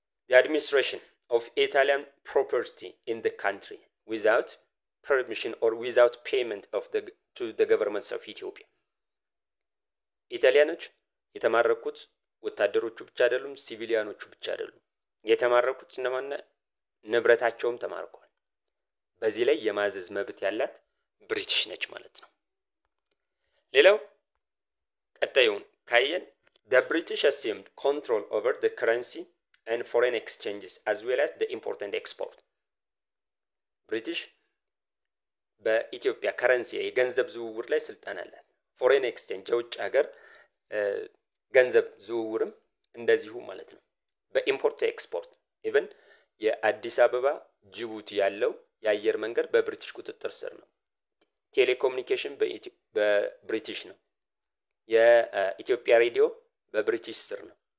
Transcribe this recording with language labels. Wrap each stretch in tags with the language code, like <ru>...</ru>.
<en>the administration of Italian property in the country without permission or without payment of to the governments of Ethiopia።</en> <am>ኢጣሊያኖች የተማረኩት ወታደሮቹ ብቻ አይደሉም፣ ሲቪሊያኖቹ ብቻ አይደሉም። የተማረኩት እነማን? ንብረታቸውም ተማርኳል። በዚህ ላይ የማዘዝ መብት ያላት ብሪቲሽ ነች ማለት ነው። ሌላው ቀጣዩን ካየን</am> <en>the British assumed control over the currency and foreign exchanges as well as the import and export.</en> <am>British በኢትዮጵያ ከረንሲ የገንዘብ ዝውውር ላይ ስልጣን አላት። ፎሬን ኤክስቼንጅ የውጭ ሀገር ገንዘብ ዝውውርም እንደዚሁ ማለት ነው። በኢምፖርት ኤክስፖርት ኢቭን የአዲስ አበባ ጅቡቲ ያለው የአየር መንገድ በብሪቲሽ ቁጥጥር ስር ነው። ቴሌኮሙኒኬሽን በብሪቲሽ ነው። የኢትዮጵያ ሬዲዮ በብሪቲሽ ስር ነው።</am>